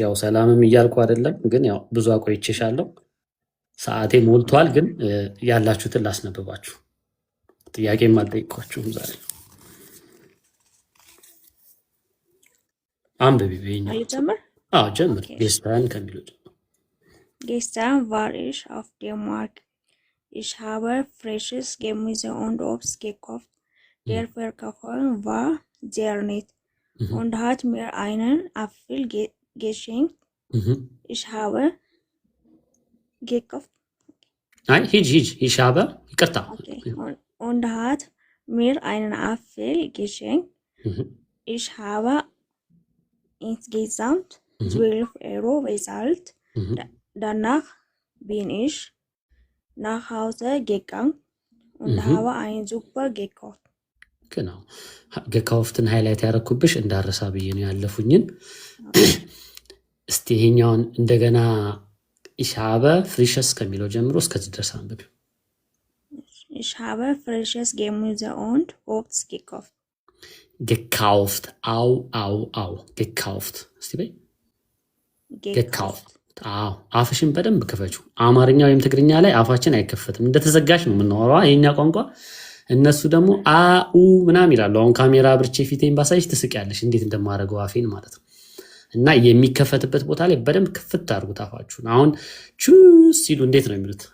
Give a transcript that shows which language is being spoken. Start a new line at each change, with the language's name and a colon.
Amharic: ያው ሰላምም እያልኩ አይደለም ግን ያው ብዙ አቆይቼሻለሁ። ሰዓቴ ሞልቷል፣ ግን ያላችሁትን ላስነብባችሁ። ጥያቄም አልጠይኳችሁም ዛሬ። አንብቢ በይኝ። አልጀምር? አዎ ጀምር። ጌስታን ከሚለው ጀምር።
German: Gestern war ich auf dem Markt. Ich habe frisches Gemüse und Obst gekauft. Der Verkäufer war sehr nett und hat mir einen Apfel geschenkt. Ich habe gekauft.
Amharic: አይ ሂጅ
German: ich habe
Amharic: ይቅርታ Okay.
German: Und hat mir einen Apfel geschenkt. Ich habe insgesamt 12 Euro bezahlt. Danach bin ich nach Hause gegangen und habe einen Super gekauft.
Amharic: genau gekauftን ሃይላይት ያደረኩብሽ እንዳረሳ ብዬ ነው ያለፉኝን። እስቲ ይሄኛውን እንደገና
German: ich habe frisches
Amharic: ከሚለው ጀምሮ እስከዚህ ድረስ አንብቢው።
German: Ich habe frisches Gemüse und Obst gekauft. gekauft au gekauft
Amharic: እስቲ በይ gekauft። አዎ አፍሽን በደንብ ክፈቹ። አማርኛ ወይም ትግርኛ ላይ አፋችን አይከፈትም፣ እንደተዘጋሽ ነው የምናወራው የኛ ቋንቋ። እነሱ ደግሞ አኡ ምናምን ይላሉ። አሁን ካሜራ አብርቼ ፊቴን ባሳይሽ ትስቂያለሽ፣ እንዴት እንደማደርገው አፌን ማለት ነው። እና የሚከፈትበት ቦታ ላይ በደንብ ክፍት አድርጉት አፋችሁን። አሁን ቹስ ሲሉ እንዴት ነው የሚሉት?